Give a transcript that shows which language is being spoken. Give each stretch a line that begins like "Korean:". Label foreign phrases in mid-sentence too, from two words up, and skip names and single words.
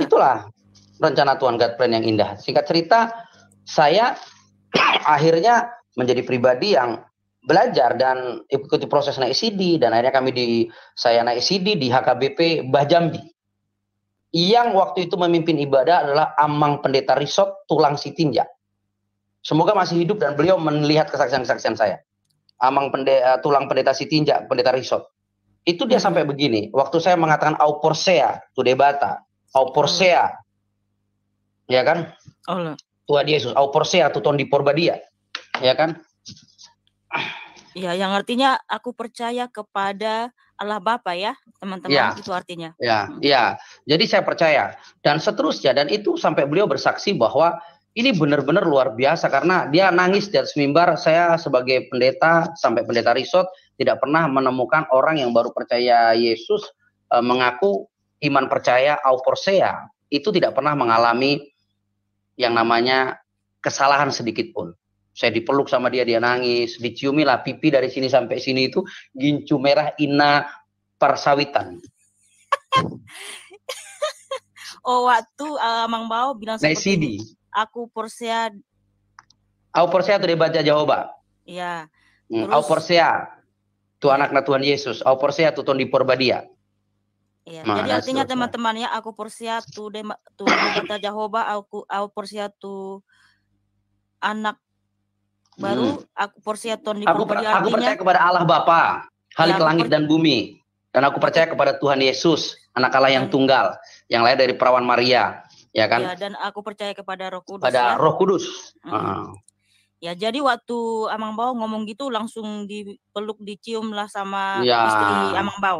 Indonesian: Itulah rencana Tuhan,
English: God plan
Indonesian: yang indah. Singkat cerita, saya akhirnya menjadi pribadi yang belajar dan ikuti proses naik CD, dan akhirnya saya naik CD di HKBP Mbah Jambi. Yang waktu itu memimpin ibadah adalah Amang Pendeta Risot Tulang Sitinja. Semoga masih hidup dan beliau melihat kesaksian-kesaksian saya. Tulang Pendeta Sitinja, Pendeta Risot. Itu dia sampai begini, waktu saya mengatakan
Batak Toba: au porsea tu debata, au porsea,
Indonesian: ya kan? Allah. Tuhan Yesus,
Batak Toba: au porsea tu ton di porbadia,
Indonesian: ya kan? Ya, yang artinya aku percaya kepada Allah Bapa ya, teman-teman. Ya. Itu artinya. Ya. Jadi saya percaya dan seterusnya, dan itu sampai beliau bersaksi bahwa ini benar-benar luar biasa karena dia nangis di atas mimbar. Saya sebagai pendeta sampai pendeta Risot tidak pernah menemukan orang yang baru percaya Yesus mengaku iman percaya
Batak Toba: au porsea
Indonesian: itu tidak pernah mengalami yang namanya kesalahan sedikit pun. Saya dipeluk sama dia nangis, diciumi lah pipi dari sini sampai sini itu gincu merah ina persawitan. Oh, waktu Amang Bao bilang seperti ini, aku porsea.
Batak Toba: Au porsea tu debat Jehovah.
Indonesian: Iya.
Batak Toba: Au porsea tu
Indonesian: anaknya Tuhan Yesus.
Batak Toba: Au porsea tu ton di porbadia.
Indonesian: Iya. Jadi artinya teman-teman ya,
Batak Toba: aku porsea tu debat Jehovah, au porsea tu anak baru,
Indonesian: aku
Batak Toba: porsea ton di porbadia.
Indonesian: Aku percaya kepada Allah Bapa, Khalik langit dan bumi. Dan aku percaya kepada Tuhan Yesus, anak Allah yang tunggal, yang lahir dari perawan Maria, ya kan? Ya, dan aku percaya kepada Roh Kudus. Pada Roh Kudus. Ya, jadi waktu Amang Bao ngomong gitu langsung dipeluk, dicium lah sama istri Amang Bao.